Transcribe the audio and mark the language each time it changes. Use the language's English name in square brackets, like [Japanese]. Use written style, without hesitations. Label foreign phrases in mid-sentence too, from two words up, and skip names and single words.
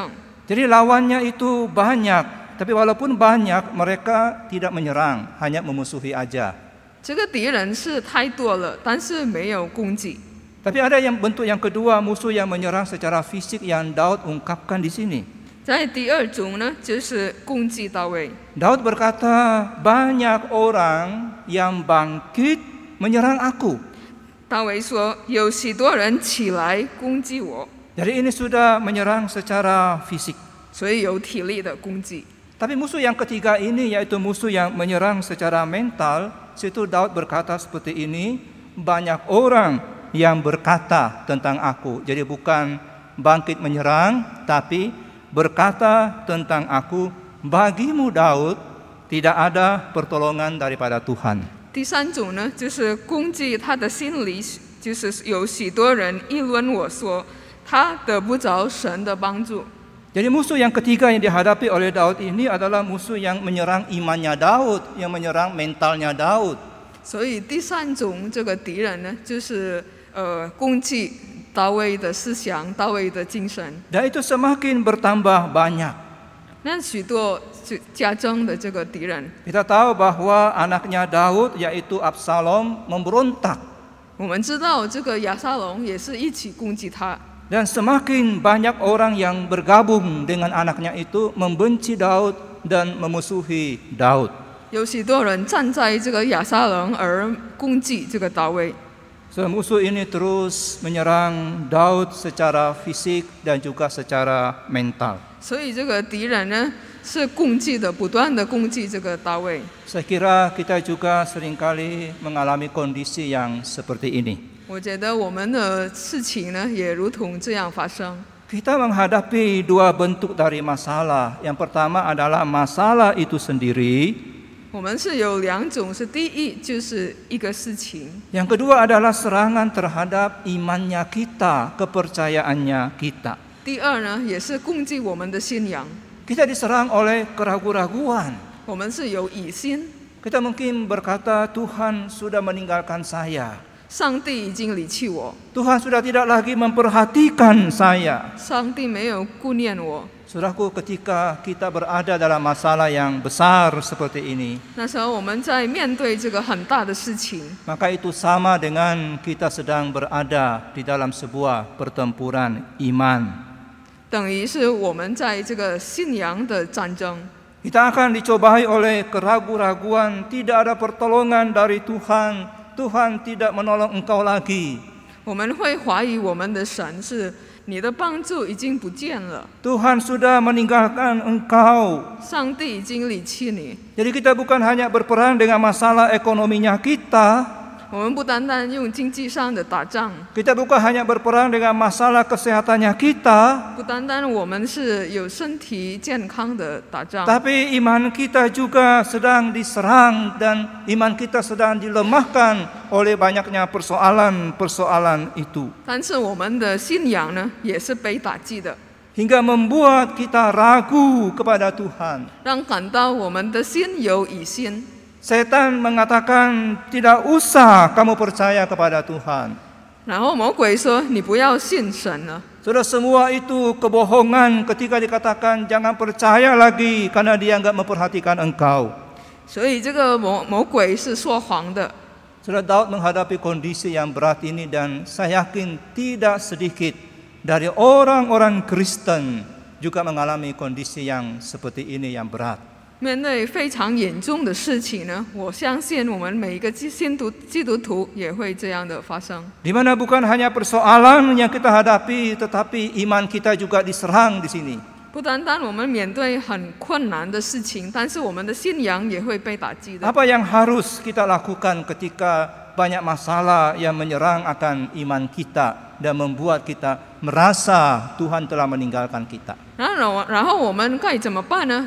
[Indonesian] Jadi lawannya itu banyak, tapi walaupun banyak mereka tidak menyerang, hanya memusuhi aja. [Chinese] 这个敌人是太多了，但是没有攻击。 [Indonesian] Tapi ada yang bentuk yang kedua, musuh yang menyerang secara fisik yang Daud ungkapkan di sini. [Chinese] 在第2种呢，就是攻击大卫。 [Indonesian] Daud berkata, banyak orang yang bangkit menyerang aku. [Chinese] 大卫说有许多人起来攻击我， [Indonesian] Jadi ini sudah menyerang secara fisik. [Chinese] 所以有体力的攻击。 [Indonesian] Tapi musuh yang ketiga ini yaitu musuh yang menyerang secara mental. Situ Daud berkata seperti ini, banyak orang yang berkata tentang aku. Jadi bukan bangkit menyerang, tapi berkata tentang aku, bagimu Daud tidak ada pertolongan daripada Tuhan. [Chinese] 第3种呢，就是攻击他的心理，就是有许多人议论我说，他得不着神的帮助。 [Indonesian] Jadi musuh yang ketiga yang dihadapi oleh Daud ini adalah musuh yang menyerang imannya Daud, yang menyerang mentalnya Daud. [Chinese] 所以第3种这个敌人呢，就是攻击大卫的思想、大卫的精神。 [Indonesian] Dan itu semakin bertambah banyak. [Chinese] 那许多加增的这个敌人， [Indonesian] Kita tahu bahwa anaknya Daud yaitu Absalom memberontak. [Chinese] 我们知道这个亚撒龙也是一起攻击他。 [Indonesian] Dan semakin banyak orang yang bergabung dengan anaknya itu membenci Daud dan memusuhi Daud. [Chinese] 有许多人站在这个亚撒冷而攻击这个大卫。 [Indonesian] So, musuh ini terus menyerang Daud secara fisik dan juga secara mental. [Chinese] 所以这个敌人呢是攻击的，不断的攻击这个大卫。 [Indonesian] Saya kira kita juga seringkali mengalami kondisi yang seperti ini. [Chinese] 我觉得我们的事情呢也如同这样发生。 [Indonesian] Kita menghadapi dua bentuk dari masalah. Yang pertama adalah masalah itu sendiri. [Chinese] 我们是有两种，是第一就是一个事情， [Indonesian] Yang kedua adalah serangan terhadap imannya kita, kepercayaannya kita. [Chinese] 第二呢也是攻击我们的信仰。 [Indonesian] Kita diserang oleh keraguan-raguan. [Chinese] 我们是有疑心， [Indonesian] Kita mungkin berkata, Tuhan sudah meninggalkan saya. [Chinese] 上帝已经离弃我， [Indonesian] Tuhan sudah tidak lagi memperhatikan saya. [Chinese] 上帝没有顾念我。 [Indonesian] Saudaraku, ketika kita berada dalam masalah yang besar seperti ini, [Chinese] 那时候我们在面对这个很大的事情， [Indonesian] maka itu sama dengan kita sedang berada di dalam sebuah pertempuran iman. [Chinese] 等于是我们在这个信仰的战争。 [Indonesian] Kita akan dicobai oleh keraguan-raguan, tidak ada pertolongan dari Tuhan. Tuhan tidak menolong engkau lagi. [Chinese] 我们会怀疑我们的神是你的帮助已经不见了， [Indonesian] Tuhan sudah meninggalkan engkau. [Chinese] 上帝已经离弃你。 [Indonesian] Jadi kita bukan hanya berperang dengan masalah ekonominya kita. [Chinese] 我们不单单用经济上的打仗， [Indonesian] Kita bukan hanya berperang dengan masalah kesehatannya kita. [Chinese] 不单单我们是有身体健康的打仗， [Indonesian] Tapi iman kita juga sedang diserang dan iman kita sedang dilemahkan oleh banyaknya persoalan-persoalan itu. [Chinese] 但是我们的信仰呢也是被打击的， [Indonesian] Hingga membuat kita ragu kepada Tuhan. [Chinese] 让感到我们的心有疑心。 [Indonesian] Setan mengatakan tidak usah kamu percaya kepada Tuhan. [Chinese] 然后魔鬼说：“你不要信神了。” [Indonesian] Sudah semua itu kebohongan ketika dikatakan jangan percaya lagi karena dia enggak memperhatikan engkau. [Chinese] 所以这个魔鬼是说谎的。 [Indonesian] Sudah Daud menghadapi kondisi yang berat ini dan saya yakin tidak sedikit dari orang-orang Kristen juga mengalami kondisi yang seperti ini yang berat. [Chinese] 面对非常严重的事情呢，我相信我们每一个基督徒也会这样的发生。 [Indonesian] Di mana bukan hanya persoalan yang kita hadapi, tetapi iman kita juga diserang di sini. [Chinese] 不单单我们面对很困难的事情，但是我们的信仰也会被打击的。 [Indonesian] Apa yang harus kita lakukan ketika banyak masalah yang menyerang akan iman kita dan membuat kita merasa Tuhan telah meninggalkan kita? [Chinese] 然后我们该怎么办呢？